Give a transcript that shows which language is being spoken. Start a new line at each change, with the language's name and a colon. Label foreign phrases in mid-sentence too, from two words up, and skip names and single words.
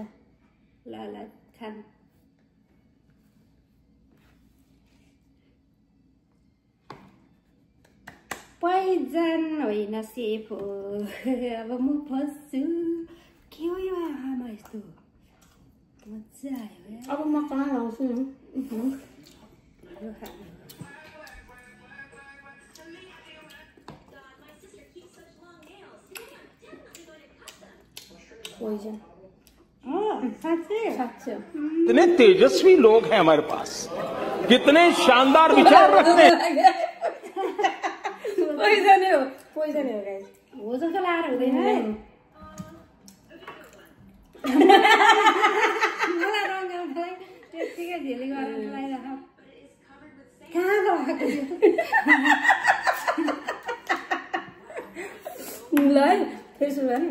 Nepali: ल ल खानु पैजन होइन सेफ हो अब म फस्छु के हो यो आमा यस्तो मजा आयो अब म कहाँ लाउँछु यो खानु पोइजन साँच्चै साँच्चै
Hindi: कितने तेजस्वी लोग हैं हमारे पास कितने शानदार विचार रखते हैं
Nepali: पोइजनै हो गाइस हो जस्तो लाएर हुँदैन है मलाई रङ आउँदैन त्यत्तिकै झेली गरेर लगाइराख कहाँ गएको ल है फेरि सुरु गर्ने